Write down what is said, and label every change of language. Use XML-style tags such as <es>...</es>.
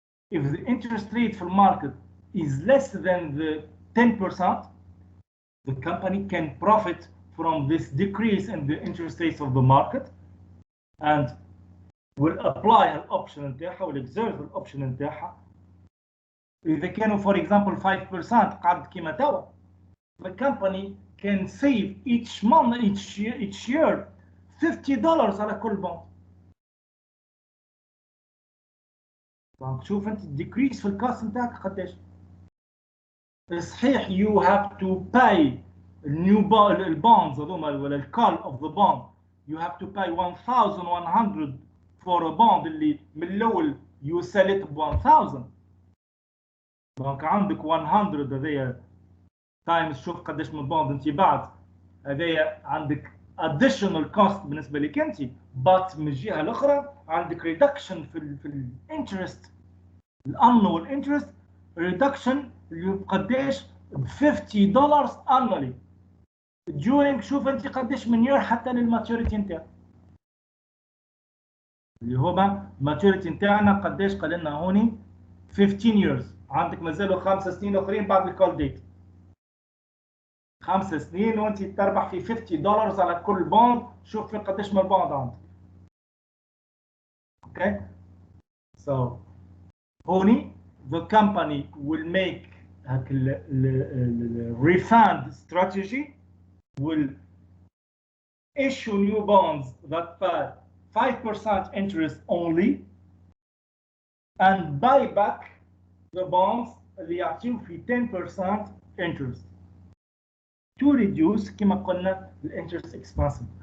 <en>If the interest rate for market is less than the 10%, the company can profit from this decrease in the interest rates of the market and will apply an option نتاعها will exert the option نتاعها.</en> <ar>إذا كانوا</ar> <en>for example 5%</en> <ar>قعدت كيما توا,</ar> <en>the company can save each month each year $50</en> <ar>على كل بوند. دونك شوف انت الديكريس في الكاست نتاعك قداش. صحيح</ar> <en>you have to pay</en> <ar>البونز هذوما ولا الكال</ar> <en>of the bond you have to pay 1100 for a bond</en> <ar>اللي من الاول</ar> <en>you sell it ب 1000.</en> <ar>دونك عندك 100 هذايا تايمز شوف قداش من بوند انت بعت هذايا عندك</ar> <en>additional cost</en> <ar>بالنسبه لك انت. but من الجهه الاخرى عندك reduction في الانترست الانوال انترست reduction اللي قداش ب $50</ar> <en>annually during</en> <ar>شوف انت قداش من year حتى للماتوريتي نتاعك اللي هو الماتوريتي نتاعنا قداش قال لنا هوني</ar> <en>15 years.</en> <ar>عندك مازالوا 5 سنين اخرين بعد الكول ديت. 5 سنين وانت تربح في $50 على كل بوند. شوف في قديش من البوند عندك. اوكي.</ar> <en>So هوني the company will make هاك ال refund strategy, will issue new bonds that pay 5% interest only and buy back the bonds</en> <ar>اللي يعطيو في</ar> <en>10% interest to reduce كما قلنا the interest expense.</en>